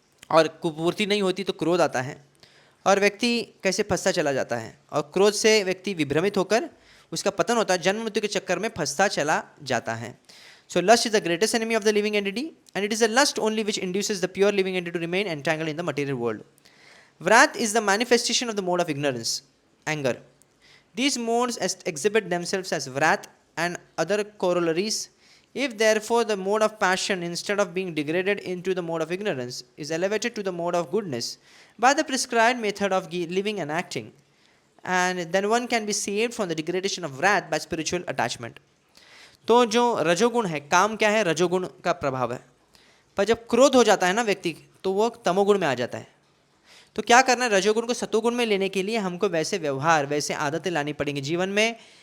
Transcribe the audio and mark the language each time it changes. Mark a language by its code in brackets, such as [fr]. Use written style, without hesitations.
[hi] और कुपूर्ति नहीं होती तो क्रोध आता है, और व्यक्ति कैसे फंसता चला जाता है, और क्रोध से व्यक्ति विभ्रमित होकर उसका पतन होता है, जन्म मृत्यु के चक्कर में फंसता चला जाता है। [en] So lust is the greatest enemy of the living entity, and it is a lust only which induces the pure living entity to remain entangled in the material world. Wrath is the manifestation of the mode of ignorance, anger. These modes exhibit themselves as wrath and other corollaries. If therefore the mode of passion, instead of being degraded into the mode of ignorance, is elevated to the mode of goodness by the prescribed method of living and acting, and then one can be saved from the degradation of wrath by spiritual attachment. [hi] तो जो रजोगुण है, काम क्या है? रजोगुण का प्रभाव है। पर जब क्रोध हो जाता है ना व्यक्ति, तो वो तमोगुण में आ जाता है। तो क्या करना है? रजोगुण को सतोगुण में लेने के लिए हमको वैसे व्यवहार, वैसे आदतें लानी पड़ेंगी जीवन में।